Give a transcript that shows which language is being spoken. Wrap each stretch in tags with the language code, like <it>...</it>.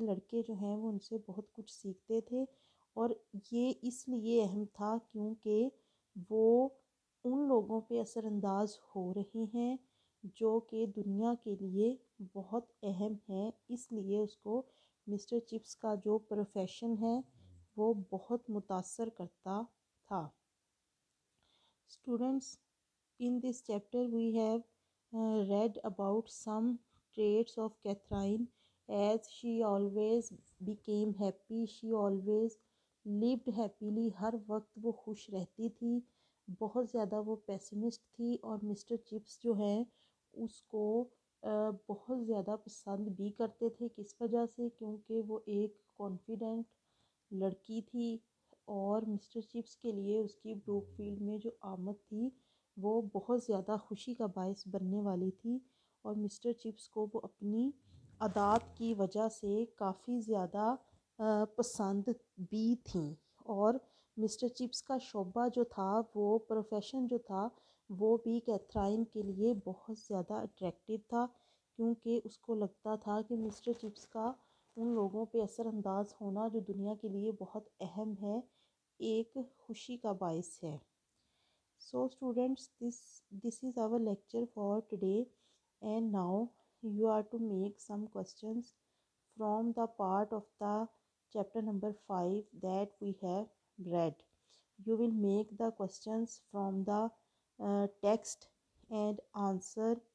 <ur>لڑکے جو ہیں وہ ان سے بہت کچھ سیکھتے تھے، اور یہ اس لیے اہم تھا کیونکہ وہ ان لوگوں پہ اثر انداز ہو رہے ہیں جو کہ دنیا کے لیے بہت اہم ہیں. اس لیے اس کو مسٹر چپس کا جو پروفیشن ہے وہ بہت متاثر کرتا تھا.</ur> <en>Students, in this chapter we have read about some traits of Catherine. As she always became happy, she always lived happily.</en> <ur>ہر وقت وہ خوش رہتی تھی، بہت زیادہ وہ پیسمسٹ تھی، اور مسٹر چپس جو ہیں اس کو بہت زیادہ پسند بھی کرتے تھے. کس وجہ سے؟ کیونکہ وہ ایک کانفیڈنٹ لڑکی تھی، اور مسٹر چپس کے لیے اس کی بروک فیلڈ میں جو آمد تھی وہ بہت زیادہ خوشی کا باعث بننے والی تھی. اور مسٹر چپس کو وہ اپنی عادات کی وجہ سے کافی زیادہ پسند بھی تھیں. اور مسٹر چپس کا شعبہ جو تھا، وہ پروفیشن جو تھا، وہ بھی کیتھرائن کے لیے بہت زیادہ اٹریکٹیو تھا، کیونکہ اس کو لگتا تھا کہ مسٹر چپس کا ان لوگوں پہ اثر انداز ہونا جو دنیا کے لیے بہت اہم ہے، ایک خوشی کا باعث ہے.</ur> <en>So students, this is our lecture for today, and now you are to make some questions from the part of the chapter number 5 that we have read. You will make the questions from the text and answer</en>